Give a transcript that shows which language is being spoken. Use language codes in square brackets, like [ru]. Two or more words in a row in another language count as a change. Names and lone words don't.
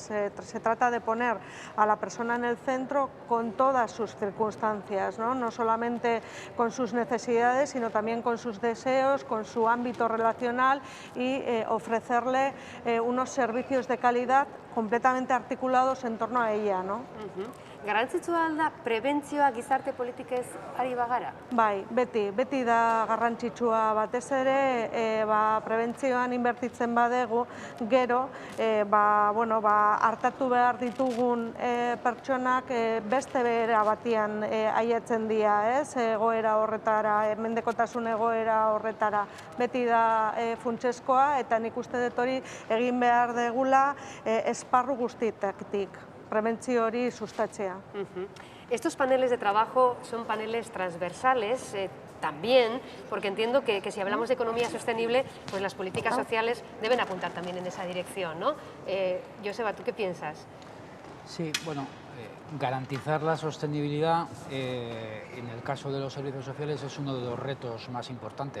[es] Se trata de poner a la persona en el centro con todas sus circunstancias, ¿no? No solamente con sus necesidades, sino también con sus deseos, con su ámbito relacional y ofrecerle unos servicios de calidad completamente articulados en torno a ella, ¿no? [eu] Garrantzitsua da prebentzioa gizarte politikez ari bagara? Bai, beti da garrantzitsua, batez ere prebentzioan inbertitzen badegu, gero artatu behar ditugun pertsonak beste behera batian ailetzen dira, egoera horretara, mendekotasun egoera horretara, beti da funtsezkoa eta nik uste dut hori egin behar degula esparru guztietik. Prebentzio hori sustatzea. [es] Estos paneles de trabajo son paneles transversales también, porque entiendo que si hablamos de economía sostenible, pues las políticas sociales deben apuntar también en esa dirección, ¿no? Joseba, ¿tú qué piensas? Sí, bueno, garantizar la sostenibilidad en el caso de los servicios sociales es uno de los retos más importantes.